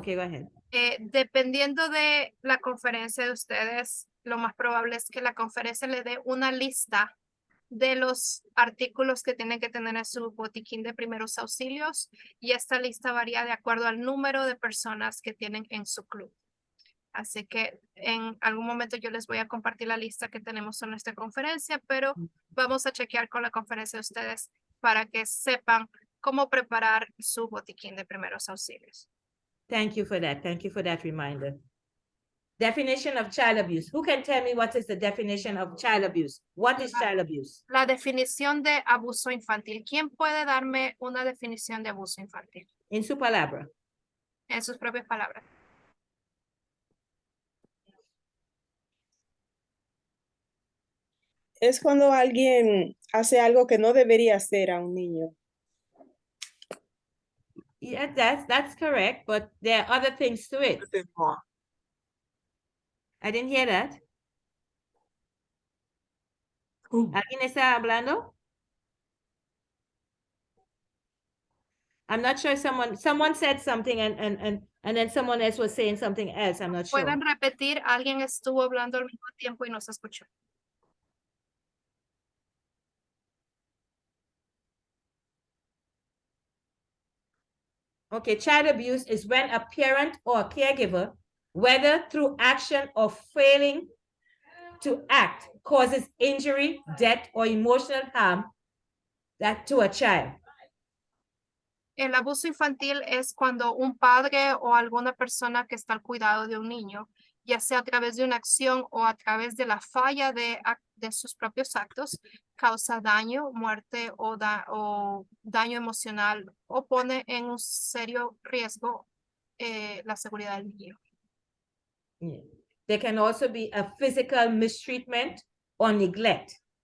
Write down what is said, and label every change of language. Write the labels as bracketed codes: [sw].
[en] Okay, go ahead. [es] Dependiendo de la conferencia de ustedes, lo más probable es que la conferencia le dé una lista de los artículos que tienen que tener en su botiquín de primeros auxilios y esta lista varía de acuerdo al número de personas que tienen en su club. Así que en algún momento yo les voy a compartir la lista que tenemos en nuestra conferencia, pero vamos a chequear con la conferencia de ustedes para que sepan cómo preparar su botiquín de primeros auxilios. [en] Thank you for that. Thank you for that reminder. Definition of child abuse. Who can tell me what is the definition of child abuse? What is child abuse? [es] La definición de abuso infantil. ¿Quién puede darme una definición de abuso infantil? En su palabra. En sus propias palabras. Es cuando alguien hace algo que no debería hacer a un niño. [en] Yeah, that's correct, but there are other things to it. I didn't hear that. [es] ¿Alguien está hablando? [en] I'm not sure someone said something and then someone else was saying something else. I'm not sure. [es] Pueden repetir, alguien estuvo hablando al mismo tiempo y no se escuchó. [en] Okay, child abuse is when a parent or a caregiver, whether through action or failing to act, causes injury, death, or emotional harm to a child. [es] El abuso infantil es cuando un padre o alguna persona que está al cuidado de un niño, ya sea a través de una acción o a través de la falla de sus propios actos, causa daño, muerte o daño emocional o pone en un serio riesgo la seguridad del niño. [en] Yeah. There can also be a physical mistreatment or neglect.